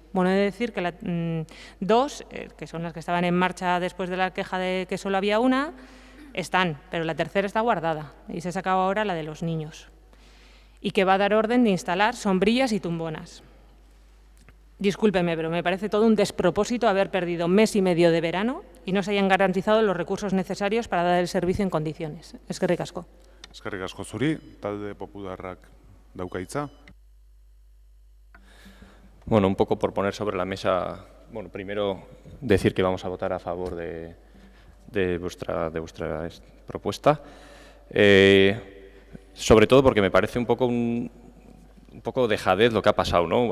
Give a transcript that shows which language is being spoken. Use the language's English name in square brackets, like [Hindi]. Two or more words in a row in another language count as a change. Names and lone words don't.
[Spanish] Bueno, he de decir que 2, que son las que estaban en marcha después de la queja de que solo había una, están, pero la tercera está guardada y se ha sacado ahora la de los niños. Y que va a dar orden de instalar sombrillas y tumbonas. Discúlpeme, pero me parece todo un despropósito haber perdido 1 mes y medio de verano y no se hayan garantizado los recursos necesarios para dar el servicio en condiciones. [Basque] Eskerrik asko. Eskerrik asko zuri, talde popularrak dauka hitza. [Spanish] Bueno, un poco por poner sobre la mesa, bueno, primero decir que vamos a votar a favor de vuestra propuesta, sobre todo porque me parece un poco dejadez lo que ha pasado, ¿no?